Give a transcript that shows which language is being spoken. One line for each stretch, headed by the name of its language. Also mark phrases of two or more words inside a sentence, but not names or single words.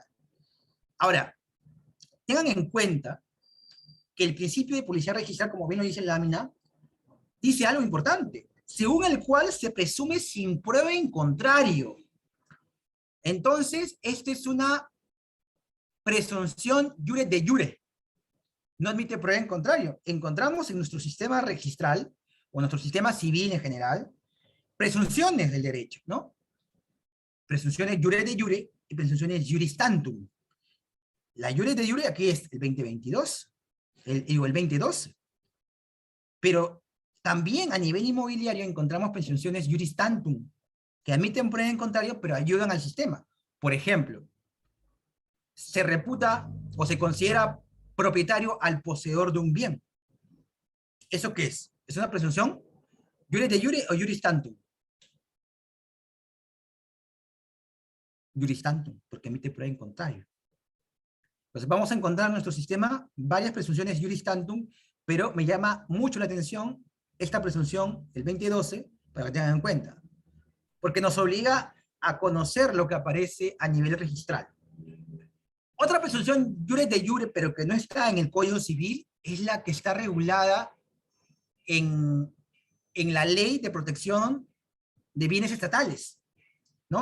Spanish: Ahora, tengan en cuenta que el principio de publicidad registral, como bien lo dice la lámina, dice algo importante, según el cual se presume sin prueba en contrario. Entonces, esta es una presunción
Latin: jure de jure.
Spanish: No admite prueba en contrario. Encontramos en nuestro sistema registral, o nuestro sistema civil en general, presunciones del derecho, ¿no? Presunciones
Latin: jure de jure
Spanish: y presunciones
Latin: juris tantum.
Spanish: La
Latin: jure de jure
Spanish: aquí es el 2022, el 2012. Pero también a nivel inmobiliario encontramos presunciones
Latin: juris tantum,
Spanish: que admiten prueba en contrario, pero ayudan al sistema. Por ejemplo, se reputa o se considera propietario al poseedor de un bien. ¿Eso qué es? ¿Es una presunción?
Latin: ¿Jure de jure o juris tantum? Juris tantum,
Spanish: porque emite prueba en contrario. Entonces vamos a encontrar en nuestro sistema varias presunciones
Latin: juris tantum,
Spanish: pero me llama mucho la atención esta presunción, el 2012, para que tengan en cuenta. Porque nos obliga a conocer lo que aparece a nivel registral. Otra presunción
Latin: jure de jure,
Spanish: pero que no está en el Código Civil, es la que está regulada en la Ley de Protección de Bienes Estatales, ¿no?